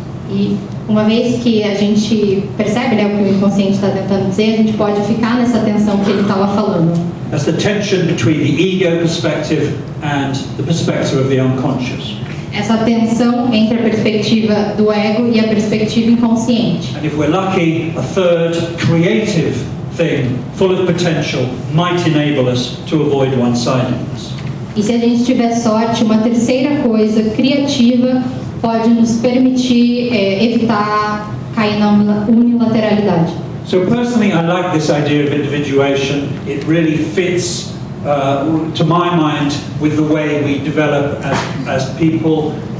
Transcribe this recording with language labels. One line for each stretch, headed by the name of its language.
Portuguese: E uma vez que a gente percebe, o que o inconsciente está tentando dizer, a gente pode ficar nessa tensão que ele estava falando.
English: That's the tension between the ego perspective and the perspective of the unconscious.
Portuguese: Essa tensão entre a perspectiva do ego e a perspectiva inconsciente.
English: And if we're lucky, a third creative thing, full of potential, might enable us to avoid one-sidedness.
Portuguese: E se a gente tiver sorte, uma terceira coisa criativa pode nos permitir evitar cair na unilateralidade.
English: So personally, I like this idea of individuation. It really fits, to my mind, with the way we develop as people.